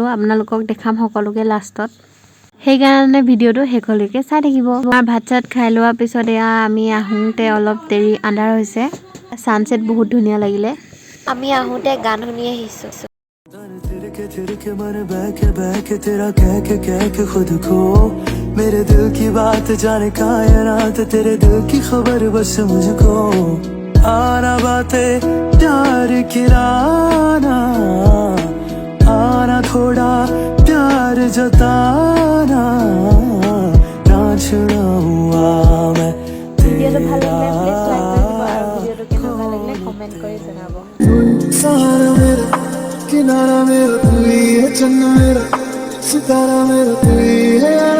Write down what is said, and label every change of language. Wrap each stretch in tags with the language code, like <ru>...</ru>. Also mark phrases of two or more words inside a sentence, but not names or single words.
<as>আপোনালোকক দেখাম সকলোকে লাষ্টত, সেইকাৰণে ভিডিঅ'টো শেষলৈকে চাই থাকিব। আমাৰ ভাত চাত খাই লোৱাৰ পিছত এয়া আমি আহোঁতে অলপ দেৰি আন্ধাৰ হৈছে। ছানছেট বহুত ধুনীয়া লাগিলে। আমি আহোঁতে গান শুনি আহিছোঁ।</as> <hi>मेरे दिल की बात जाने कायनात तेरे दिल की खबर बस मुझको आना बातें प्यार की लाना जताना ना छुड़ाऊंगा मैं</hi> <as>ভিডিঅ'টো ভাল লাগিলে প্লিজ লাইক কৰি দিব আৰু ভিডিঅ'টো কেনেকুৱা লাগিলে কমেণ্ট কৰি জনাব।</as> <hi>सारा मेरा किनारा मेरा तू ही है, चन्ना मेरा सितारा मेरा तू ही है।</hi>